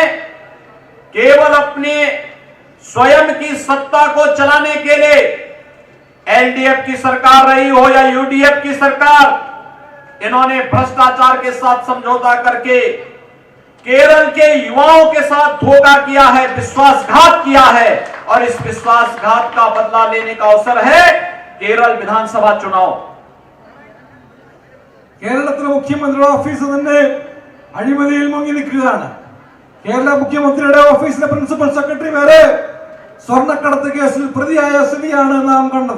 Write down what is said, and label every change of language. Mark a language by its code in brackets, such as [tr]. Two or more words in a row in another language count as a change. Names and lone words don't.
[hi] केवल अपने स्वयं की सत्ता को चलाने के लिए, एलडीएफ की सरकार रही हो या यूडीएफ की सरकार, इन्होंने भ्रष्टाचार के साथ समझौता करके केरल के युवाओं के साथ धोखा किया है, विश्वासघात किया है, और इस विश्वासघात का बदला लेने का अवसर है केरल विधानसभा चुनाव. [ml] കേരളത്തിലെ മുഖ്യമന്ത്രിയുടെ ഓഫീസ് തന്നെ അഴിമതിയിൽ മുങ്ങി നിൽക്കുകയാണ്. കേരള മുഖ്യമന്ത്രിയുടെ ഓഫീസിലെ പ്രിൻസിപ്പൽ സെക്രട്ടറി വരെ സ്വർണ്ണക്കടത്ത് കേസിൽ പ്രതിയായ സ്ഥിതിയാണ് നാം കണ്ടത്.